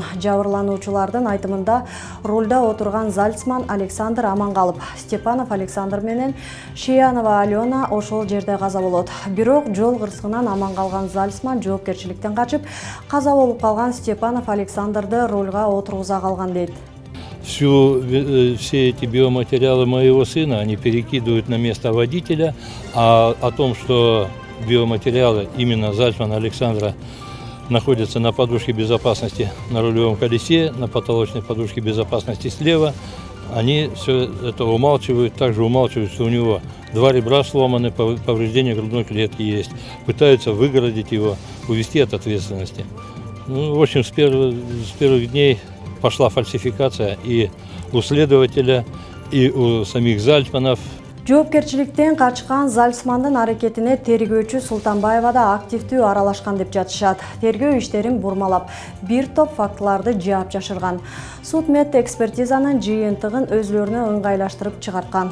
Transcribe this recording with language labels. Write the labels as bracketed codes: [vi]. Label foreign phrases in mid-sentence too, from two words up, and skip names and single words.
[ky] Жабырлануучулардын айтымында рулда отурган Зальцман Александр аман калып, Степанов Александр менен Шиянова Алена ошол жерде каза болот. Бирок жол кырсыгынан аман калган Зальцман жоопкерчиликтен качып, каза болуп калган Степанов Александрды рулга отургуза калган дейт. [ru] Все эти биоматериалы моего сына, они перекидывают на место водителя, а о том, что биоматериалы именно Зальцмана Александра находятся на подушке безопасности на рулевом колесе, на потолочной подушке безопасности слева, они все это умалчивают, также умалчивают, что у него 2 ребра сломаны, повреждения грудной клетки есть, пытаются выгородить его, увести от ответственности. Ну, в общем, с первых дней пошла фальсификация и у следователя, и у самих Зальцманов. [ky] Жоопкерчиликтен качкан Зальцмандын аракетине тергөөчү Султанбаева да активдүү аралашкан деп жатышат. Тергөө иштерин бурмалап, бир топ фактыларды жаап жашырган. Суд мед экспертизанын жыйынтыгын өзлөрүнө ыңгайлаштырып чыгарткан.